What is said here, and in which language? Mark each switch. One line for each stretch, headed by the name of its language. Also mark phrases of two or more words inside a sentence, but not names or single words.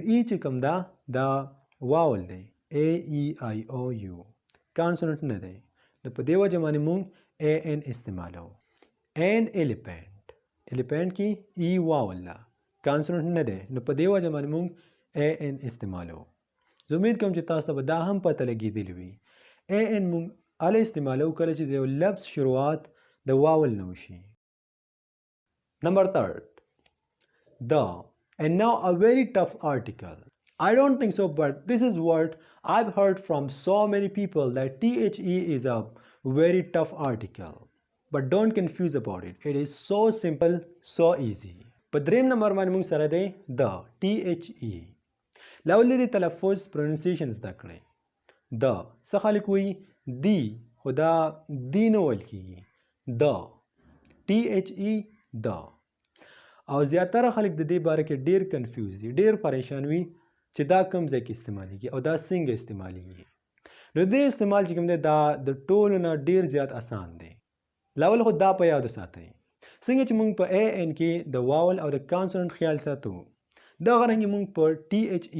Pashto: ای چې کوم دا واول دی ا ای آی او یو کانسوننټ نه دی نو په دې وجه باندې موږ
English: a an
Pashto: استعمالو
English: an elephant elephant
Pashto: کې ای واول ده کانسوننټ نه دی نو په دې وجه باندې موږ
English: a an
Pashto: استعمالو زه امید کوم چې تاسو ته به دا هم پته لګېدلې وي
English: a an
Pashto: موږ اله استعمالو کله چې د یو لفظ شروعات د واول نه وشي
English: number third the and now a very tough article I don't think so but this is what I've heard from so many people that THE is a very tough article but don't confuse about it it is so simple so easy
Pashto: په دریم نمبر باندې موږ سره دی the THE لاولې د تلفظ پروننسیشن زده کړئ د څه خلک وایي دی خو دا دی نه ویل کېږي د THE د او زیاتره خلک د دې باره کې ډیر کنفیوز دي ډیر پریشان وي چې دا کوم ځای کې استعمالیږي او دا څنګه استعمالیږي نو دې استعمال چې کوم دی دا د ټولو نه ډیر زیات آسان دی لاول خو دا په یاد وساتئ څنګه چې موږ په
English: a an
Pashto: کې د واول او د کانسوننټ خیال ساتو دغه رنګې موږ په THE